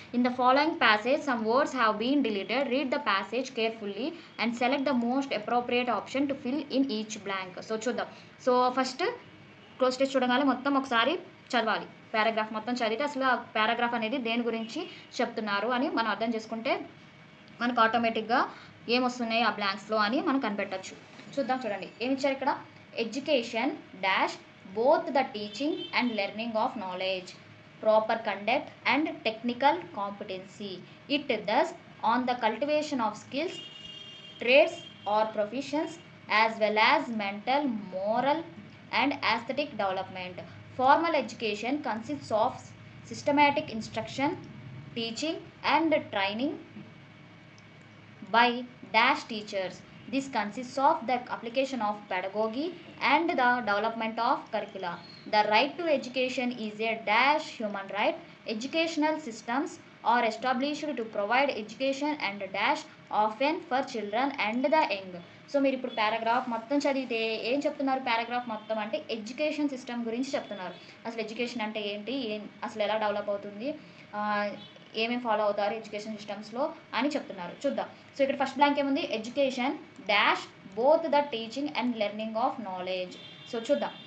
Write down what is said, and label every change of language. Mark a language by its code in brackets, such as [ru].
[en] In the following passage some words have been deleted. Read the passage carefully and select the most appropriate option to fill in each blank. [te] So చూద్దాం. So first cloze test చూడగానే మొత్తం ఒకసారి చదవాలి. Paragraph మొత్తం చదివితే అసలు ఆ paragraph అనేది దేని గురించి చెప్తున్నారు అని మనం అర్థం చేసుకుంటే మనకు ఆటోమేటిక్గా ఏమొస్తున్నాయి ఆ బ్లాంక్స్లో అని మనం కనిపెట్టచ్చు. చూద్దాం. చూడండి ఏమి ఇచ్చారు ఇక్కడ? [en] Education dash both the teaching and learning of knowledge, proper conduct and technical competency. It thus on the cultivation of skills, trades or professions as well as mental, moral and aesthetic development. Formal education consists of systematic instruction, teaching and training by dash teachers. This consists of the application of pedagogy and the development of curricula. The right to education is a dash human right. Educational systems are established to provide education and dash often for children and the young. [te] So మీరు ఇప్పుడు paragraph మొత్తం చదివితే ఏం చెప్తున్నారు? Paragraph మొత్తం అంటే education system గురించి చెప్తున్నారు. అసలు ఎడ్యుకేషన్ అంటే ఏంటి, అసలు ఎలా డెవలప్ అవుతుంది, ఏమేమి ఫాలో అవుతారు ఎడ్యుకేషన్ సిస్టమ్స్లో అని చెప్తున్నారు. చూద్దాం. సో ఇక్కడ ఫస్ట్ బ్లాంక్ ఏముంది? [en] Education dash both the teaching and learning of knowledge. [te] So చూద్దాం.